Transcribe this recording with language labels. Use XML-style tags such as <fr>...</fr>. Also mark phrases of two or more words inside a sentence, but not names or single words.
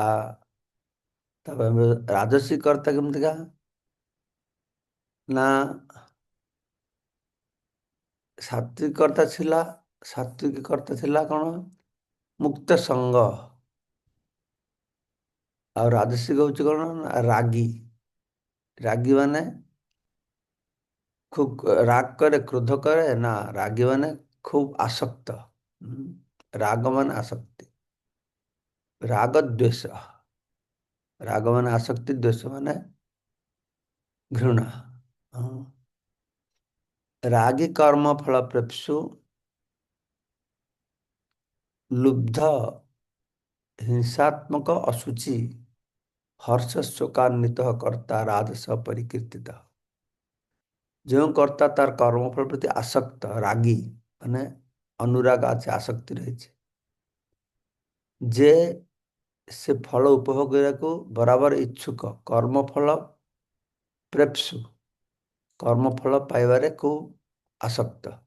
<or>ତାପରେ ରାଜସିକ କର୍ତ୍ତା କେମିତିକା ନା, ସାତ୍ଵିକ କର୍ତ୍ତା ଥିଲା କଣ? ମୁକ୍ତ ସଙ୍ଗ। ଆଉ ରାଜସିକ ହଉଛି କଣ? ରାଗୀ। ରାଗୀ ମାନେ</or> <bn>খুব রাগ করে, ক্রোধ করে না, রাগী মানে খুব আসক্ত। রাগ মানে আসক্তি, রাগ দ্বেষ। রাগ মানে আসক্তি, দ্বেষ মানে ঘৃণা।</bn> <sa>রাগী কর্ম ফল প্রেপসু লুব্ধ হিংসাত্মক অসুচি হর্ষ শোকান্বিত কর্তা রাজস পরিকীর্তিত।</sa> <or>ଯେଉଁ କର୍ତ୍ତା ତାର କର୍ମଫଳ ପ୍ରତି ଆସକ୍ତ, ରାଗୀ ମାନେ ଅନୁରାଗ ଅଛି, ଆସକ୍ତି ରହିଛି, ଯେ ସେ ଫଳ ଉପଭୋଗ କରିବାକୁ ବରାବର ଇଚ୍ଛୁକ, କର୍ମଫଳ ପ୍ରେପ୍ସୁ, କର୍ମଫଳ ପାଇବାରେ ଖୁବ ଆସକ୍ତ।</or>